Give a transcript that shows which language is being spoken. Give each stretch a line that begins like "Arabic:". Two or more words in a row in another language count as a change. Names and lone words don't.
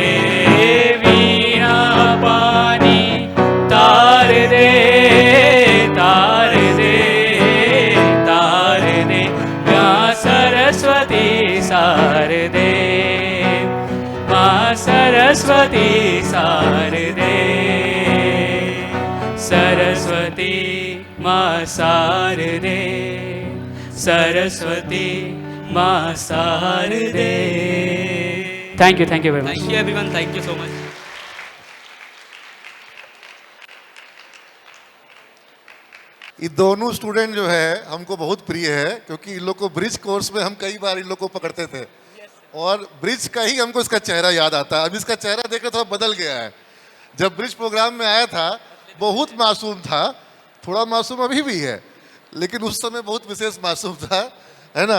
Hindi: वीणा पानी तार दे तार दे तार दे, माँ सरस्वती सार दे, माँ सरस्वती सार दे। सरस्वती माँ सार दे, सरस्वती माँ सार दे।
English: Thank you very much. Thank you everyone, thank you so much.
Hindi: ये दोनों स्टूडेंट जो है हमको बहुत प्रिय है, क्योंकि इन लोग को
English: bridge course
Hindi: में हम कई बार इन लोग को पकड़ते थे, और ब्रिज का ही हमको इसका चेहरा याद आता है। अब इसका चेहरा देखकर थोड़ा बदल गया है। जब
English: bridge program
Hindi: में आया था बहुत मासूम था, थोड़ा मासूम अभी भी है, लेकिन उस समय बहुत विशेष मासूम था, है ना।